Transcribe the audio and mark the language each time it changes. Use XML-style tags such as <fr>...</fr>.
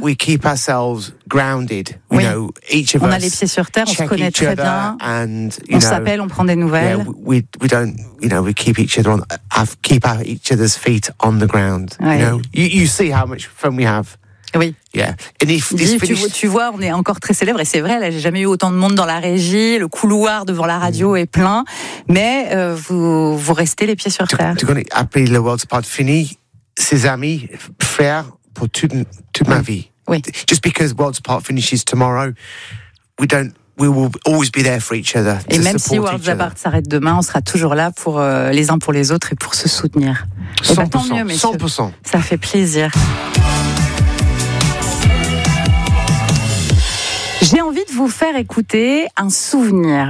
<en>We keep ourselves grounded.</en> <fr>Oui.</fr> <en>You know, each of</en> <fr>on a les pieds sur terre, on se connaît très bien.</fr> <en>And,</en> <fr>on s'appelle, on prend des nouvelles.</fr> <en>Yeah, we don't, you know, we keep each other on, keep each other's feet on the ground.</en> <fr>Ouais.</fr> <en>You know, you see how much fun we have.</en> <fr>Oui.</fr> <en>Yeah. And if this</en> <fr>tu vois, on est encore très célèbre et c'est vrai. Là, j'ai jamais eu autant de monde dans la régie. Le couloir devant la radio est plein, mais vous restez les pieds sur terre. Tu connais après le World's Part fini, ses amis, frères pour toute ma vie. Oui.</fr> <en>Just because World's Part finishes tomorrow, we will always be there for each other.</en> <fr>Et même si World's Part s'arrête demain, on sera toujours là pour les uns pour les autres et pour se soutenir. 100%. Bah, tant mieux, messieurs. 100%. Ça fait plaisir. J'ai envie de vous faire écouter un souvenir.</fr>